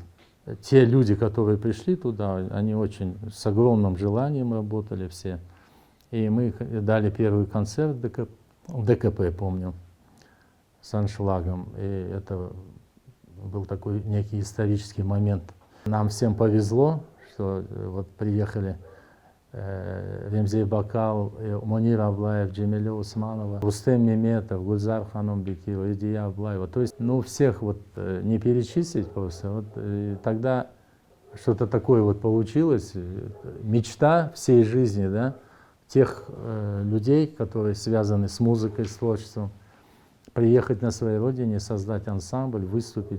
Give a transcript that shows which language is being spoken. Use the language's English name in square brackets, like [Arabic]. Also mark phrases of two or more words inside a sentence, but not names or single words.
[Russian] Те люди, которые пришли туда, они очень с огромным желанием работали все. И мы дали первый концерт в ДКП, помню, с аншлагом. И это был такой некий исторический момент. Нам всем повезло, что вот приехали Ремзей Бакал, Монир Аблаев, Джемиле Усманова, Рустем Меметов, Гульзар Ханум Бекирова, Идия Аблаева. То есть, ну, всех вот не перечислить просто. Вот тогда что-то такое вот получилось, мечта всей жизни, да, тех людей, которые связаны с музыкой, с творчеством, приехать на своей родине, создать ансамбль, выступить.